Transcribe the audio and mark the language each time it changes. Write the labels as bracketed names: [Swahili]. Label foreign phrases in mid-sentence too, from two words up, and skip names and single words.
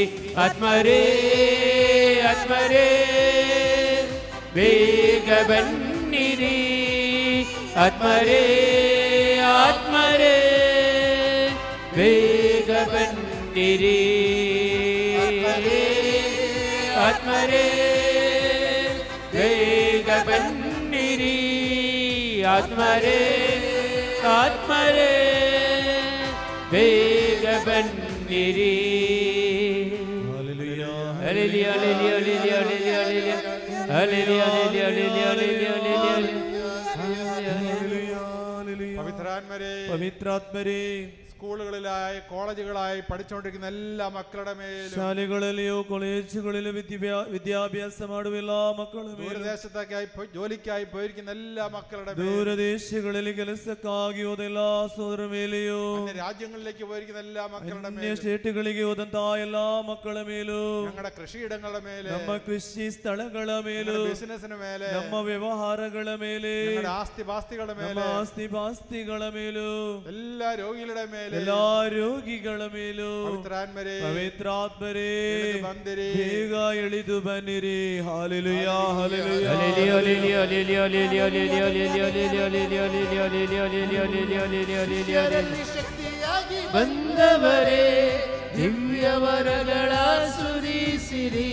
[Kannada] ಆತ್ಮರೇ ಆತ್ಮರೇ ಬೇಗ ಬನ್ನಿರಿ, ಆತ್ಮರೇ ಆತ್ಮರೇ ಬೇಗ ಬನ್ನಿರಿ. ಆತ್ಮರೇ ಬೇಗ ಬನ್ನಿರಿ, ಆತ್ಮರೇ ಆತ್ಮರೇ ಬೇಗ ಬನ್ನಿರಿ. Hallelujah, Hallelujah, hallelujah, hallelujah, hallelujah, hallelujah, hallelujah, hallelujah, hallelujah, hallelujah, hallelujah. [Malayalam] പവിത്രാത്മരേ പവിത്രാത്മരേ സ്കൂളുകളിലായി കോളേജുകളായി പഠിച്ചുകൊണ്ടിരിക്കുന്ന എല്ലാ മക്കളുടെ മേലും [Kannada] ಶಾಲೆಗಳಲ್ಲಿಯೋ ಕಾಲೇಜುಗಳಲ್ಲಿಯೋ ವಿದ್ಯಾಭ್ಯಾಸ ಮಾಡುವ ಎಲ್ಲ ಮಕ್ಕಳ ಮೇಲೆ [Malayalam] ദൂരദേശത്തേക്കായി ജോലിക്കായി പോയിരിക്കുന്ന എല്ലാ മക്കളുടെ [Kannada] ദൂരദേശങ്ങളിൽ ಕೆಲಸಕ್ಕಾಗಿ ಹೋದ ಎಲ್ಲ ಸೋದರ ಮೇಲೆಯೋ [Malayalam] രാജ്യങ്ങളിലേക്ക് പോയിരിക്കുന്ന എല്ലാ മക്കളുടെ [Kannada] ಅನ್ಯ സ്റ്റേറ്റുಗಳಿಗೆ ಹೋದಂತಹ ಎಲ್ಲ ಮಕ್ಕಳ ಮೇಲೂ [Malayalam] ഞങ്ങളുടെ കൃഷിയിടങ്ങളുടെ മേലെ [Kannada] ನಮ್ಮ ಕೃಷಿ ಸ್ಥಳಗಳ ಮೇಲೂ [Malayalam] ബിസിനസിന് മേലെ [Kannada] ನಮ್ಮ ವ್ಯವಹಾರಗಳ ಮೇಲೆ [Malayalam] ഞങ്ങളുടെ ആസ്തിപാസ്തികളുടെ മേലെ [Kannada] ಆಸ್ತಿಪಾಸ್ತಿಗಳ ಮೇಲೂ [Malayalam] എല്ലാ രോഗികളുടെ മേലെ [Kannada] ಎಲ್ಲಾ ರೋಗಿಗಳ ಮೇಲೂ ಪವಿತ್ರಾತ್ಮರೇ ಬೇಗ ಇಳಿದು ಬನ್ನಿರಿ. ಹಾಲೆಲೂಯಾ ಹಾಲೆಲೂಯಾ ಬಂದವರೇ ದಿವ್ಯವರಗಳ ಸುರಿಸಿರಿ.